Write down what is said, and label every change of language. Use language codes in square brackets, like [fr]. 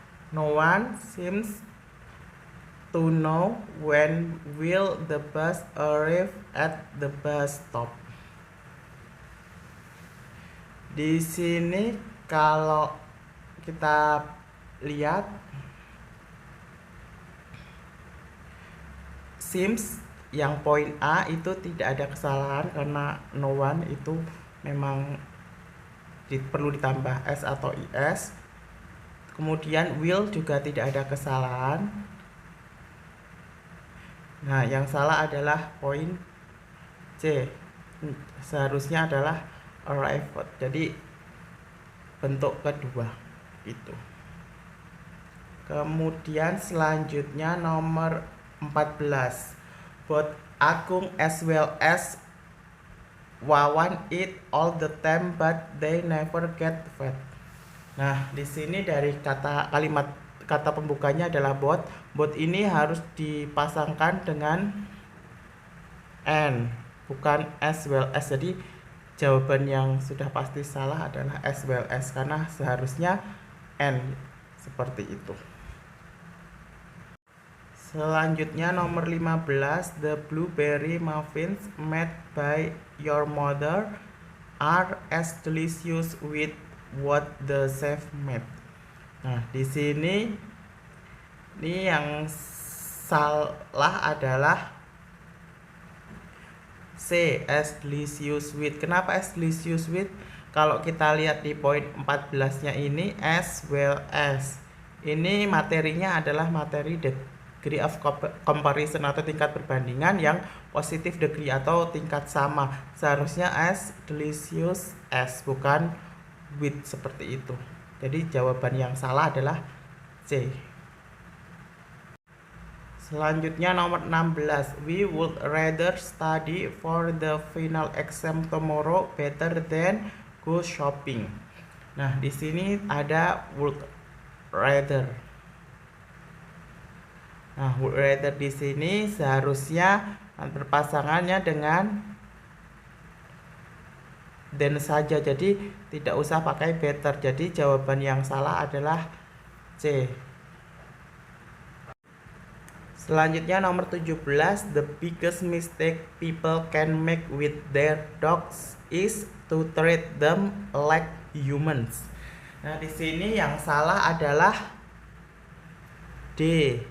[en] No one seems to know when will the bus arrive at the bus stop. [id] Di sini kalau kita lihat, seems yang poin A itu tidak ada kesalahan karena no one itu memang perlu ditambah s atau is. Kemudian will juga tidak ada kesalahan. Nah, yang salah adalah poin C. Seharusnya adalah arrived. Jadi bentuk kedua itu. Kemudian selanjutnya nomor 14. [en] Both Agung as well as Wawan eat all the time but they never get fat. [id] Nah, di sini dari kata pembukanya adalah both. Both ini harus dipasangkan dengan and, bukan as well as. Jadi jawaban yang sudah pasti salah adalah as well as karena seharusnya and, seperti itu. Selanjutnya nomor 15, [en] the blueberry muffins made by your mother are as delicious with what the chef made. [id] Nah, di sini yang salah adalah C, as delicious with. Kenapa as delicious with? Kalau kita lihat di poin 14-nya ini as well as. Ini materinya adalah materi degree of comparison atau tingkat perbandingan yang positif degree atau tingkat sama. Seharusnya as delicious as, bukan with seperti itu. Jadi jawaban yang salah adalah C. Selanjutnya nomor 16, [en] we would rather study for the final exam tomorrow better than go shopping. [id] Nah, di sini ada would rather. Nah, would rather di sini seharusnya berpasangannya dengan then saja. Jadi tidak usah pakai better. Jadi jawaban yang salah adalah C. Selanjutnya nomor 17, [en] the biggest mistake people can make with their dogs is to treat them like humans. [id] Nah, di sini yang salah adalah D.